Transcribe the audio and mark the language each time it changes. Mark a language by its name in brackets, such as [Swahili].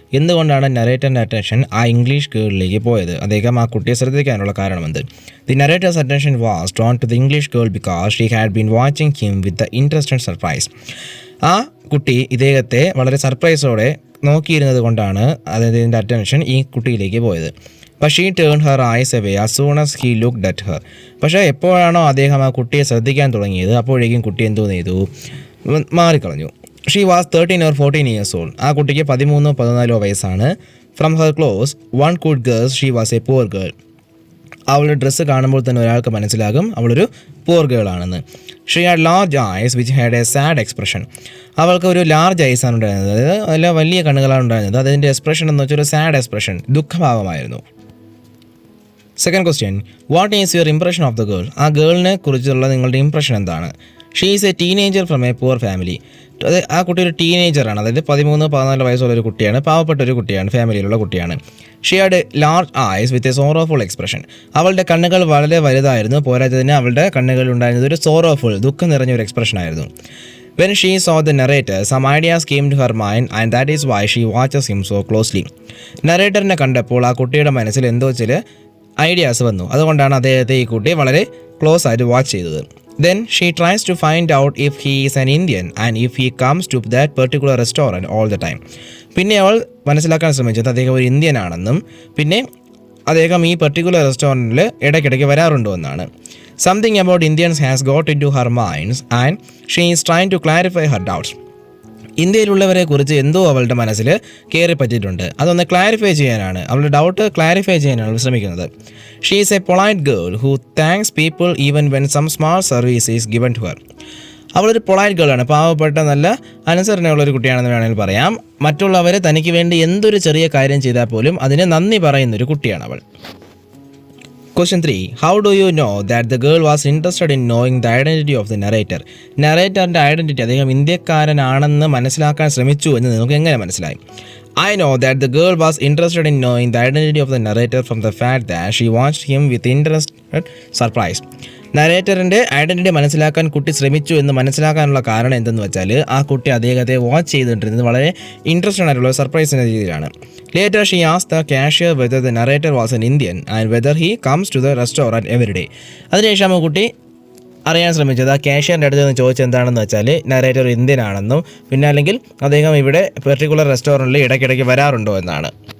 [Malayalam] എന്തുകൊണ്ടാണ് നറേറ്ററിൻ്റെ അറ്റൻഷൻ ആ ഇംഗ്ലീഷ് ഗേളിലേക്ക് പോയത്? അദ്ദേഹം ആ കുട്ടിയെ ശ്രദ്ധിക്കാനുള്ള കാരണമെന്ത്? [English] The narrator's attention was drawn to the English girl because she had been watching him with the interest and surprise. [Malayalam] ആ കുട്ടി ഇദ്ദേഹത്തെ വളരെ സർപ്രൈസോടെ നോക്കിയിരുന്നത് കൊണ്ടാണ് അദ്ദേഹത്തിൻ്റെ അറ്റൻഷൻ ഈ കുട്ടിയിലേക്ക് പോയത്. [English] But she turned her eyes away as soon as he looked at her. [Malayalam] പക്ഷേ എപ്പോഴാണോ അദ്ദേഹം ആ കുട്ടിയെ ശ്രദ്ധിക്കാൻ തുടങ്ങിയത് അപ്പോഴേക്കും കുട്ടി എന്തോ ചെയ്തു, മാറിക്കളഞ്ഞു. [English] She was 13 or 14 years old. [Malayalam] ആ കുട്ടിക്ക് 13-14 വയസ്സാണ്. [English] From her clothes one could guess she was a poor girl. [Malayalam] അവളുടെ ഡ്രസ്സ് കാണുമ്പോൾ തന്നെ ഒരാൾക്ക് മനസ്സിലാകും അവളൊരു പുവർ ഗേൾ ആണെന്ന്. [English] She had large eyes which had a sad expression. [Malayalam] അവൾക്ക് ഒരു ലാർജ് ഐസ് ആണ് ഉണ്ടായിരുന്നത്, അതായത് നല്ല വലിയ കണ്ണുകളാണ് ഉണ്ടായിരുന്നത്. അതിൻ്റെ എക്സ്പ്രഷൻ എന്ന് വെച്ചാൽ ഒരു sad expression, ദുഃഖഭാവമായിരുന്നു. [English] Second question, what is your impression of the girl? [Malayalam] ആ ഗേളിനെ കുറിച്ചുള്ള നിങ്ങളുടെ ഇംപ്രഷൻ എന്താണ്? [English] She is a teenager from a poor family. [Malayalam] അത് ആ കുട്ടി ഒരു ടീനേജറാണ്, അതായത് 13-14 വയസ്സുള്ള ഒരു കുട്ടിയാണ്, പാവപ്പെട്ട ഒരു കുട്ടിയാണ്, ഫാമിലിയിലുള്ള കുട്ടിയാണ്. [English] She had large eyes with a sorrowful expression. [Malayalam] അവളുടെ കണ്ണുകൾ വളരെ വലുതായിരുന്നു, പോരാത്തതിന് അവളുടെ കണ്ണുകളിൽ ഉണ്ടായിരുന്നത് ഒരു സോറോഫുൾ, ദുഃഖം നിറഞ്ഞ ഒരു എക്സ്പ്രഷൻ ആയിരുന്നു. [English] When she saw the narrator, some ideas came to her mind and that is why she watches him so closely. [Malayalam] നറേറ്ററിനെ കണ്ടപ്പോൾ ആ കുട്ടിയുടെ മനസ്സിൽ എന്തോ ചില ഐഡിയാസ് വന്നു, അതുകൊണ്ടാണ് അദ്ദേഹത്തെ ഈ കുട്ടി വളരെ ക്ലോസ് ആയിട്ട് വാച്ച് ചെയ്തത്. [English] Then she tries to find out if he is an Indian and if he comes to that particular restaurant all the time. [Malayalam] പിന്നെ അവൾ മനസ്സിലാക്കാൻ ശ്രമിച്ചത് അദ്ദേഹം ഒരു ഇന്ത്യൻ ആണെന്നും പിന്നെ അദ്ദേഹം ഈ പെർട്ടിക്കുലർ റെസ്റ്റോറൻറ്റിൽ ഇടയ്ക്കിടയ്ക്ക് വരാറുണ്ടോ എന്നാണ്. [English] Something about Indians has got into her minds and she is trying to clarify her doubts. [Malayalam] ഇന്ത്യയിലുള്ളവരെ കുറിച്ച് എന്തോ അവളുടെ മനസ്സിൽ കയറി പറ്റിയിട്ടുണ്ട്, അതൊന്ന് ക്ലാരിഫൈ ചെയ്യാനാണ്, അവളുടെ ഡൗട്ട് ക്ലാരിഫൈ ചെയ്യാനാണ് ശ്രമിക്കുന്നത്. [English] She is a polite girl who thanks people even when some small service is given to her. [Malayalam] അവളൊരു പൊളൈറ്റ് ഗേളാണ്, പാവപ്പെട്ട നല്ല അനുസരണയുള്ളൊരു കുട്ടിയാണെന്ന് വേണമെങ്കിൽ പറയാം. മറ്റുള്ളവർ തനിക്ക് വേണ്ടി എന്തൊരു ചെറിയ കാര്യം ചെയ്താൽ പോലും അതിന് നന്ദി പറയുന്നൊരു കുട്ടിയാണ് അവൾ. [English] Question 3. How do you know that the girl was interested in knowing the identity of the narrator? [Malayalam] നറേറ്ററിൻ്റെ identity, അദ്ദേഹം ഇന്ത്യക്കാരനാണെന്ന് മനസ്സിലാക്കാൻ ശ്രമിച്ചു എന്ന് നിങ്ങൾക്ക് എങ്ങനെ മനസ്സിലായി? [English] I know that the girl was interested in knowing the identity of the narrator from the fact that she watched him with interest and surprise. [Malayalam] നറേറ്ററിൻ്റെ identity മനസ്സിലാക്കാൻ കുട്ടി ശ്രമിച്ചു എന്ന് മനസ്സിലാക്കാനുള്ള കാരണം എന്തെന്ന് വെച്ചാൽ ആ കുട്ടി അദ്ദേഹത്തെ വാച്ച് ചെയ്തിട്ടിരുന്നത് വളരെ ഇൻട്രസ്റ്റഡ് ആയിട്ടുള്ള സർപ്രൈസിൻ്റെ രീതിയിലാണ്. [English] Later she asked the cashier whether the narrator was an Indian and whether he comes to the restaurant every day. [Malayalam] അതിനുശേഷം ആ കുട്ടി അറിയാൻ ശ്രമിച്ചത് ആ കാഷ്യറിൻ്റെ അടുത്ത് നിന്ന് ചോദിച്ചത് എന്താണെന്ന് വെച്ചാൽ നറേറ്റർ ഇന്ത്യൻ ആണെന്നും പിന്നെ അല്ലെങ്കിൽ അദ്ദേഹം ഇവിടെ പെർട്ടിക്കുലർ റെസ്റ്റോറൻറ്റിൽ ഇടയ്ക്കിടയ്ക്ക് വരാറുണ്ടോ എന്നാണ്.